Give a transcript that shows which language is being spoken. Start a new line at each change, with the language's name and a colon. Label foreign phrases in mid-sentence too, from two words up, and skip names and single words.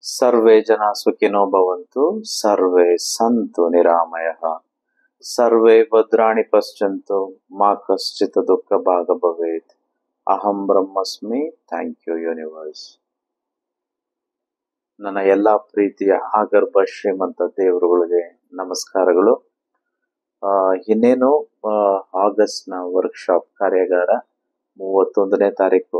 Sanskrit: ಸರ್ವೇ ಜನ ಸುಖಿನೋ ಭವಂತು, ಸರ್ವೇ ಸಂತು ನಿರಾಮಯಃ, ಸರ್ವೇ ಭದ್ರಾಣಿ ಪಶ್ಯಂತು, ಮಾ ಕಶ್ಚಿತ್ ದುಃಖ ಭಾಗ ಭವೇತ್. ಅಹಂ ಬ್ರಹ್ಮಸ್ಮಿ.
English: thank you universe.
Kannada: ನನ್ನ ಎಲ್ಲಾ ಪ್ರೀತಿಯ ಆಗರ್ಭ ಶ್ರೀಮಂತ ದೇವರುಗಳಿಗೆ ನಮಸ್ಕಾರಗಳು. ಇನ್ನೇನು ಆಗಸ್ಟ್ ನ ವರ್ಕ್ಶಾಪ್ ಕಾರ್ಯಾಗಾರ 31ನೇ ತಾರೀಕು.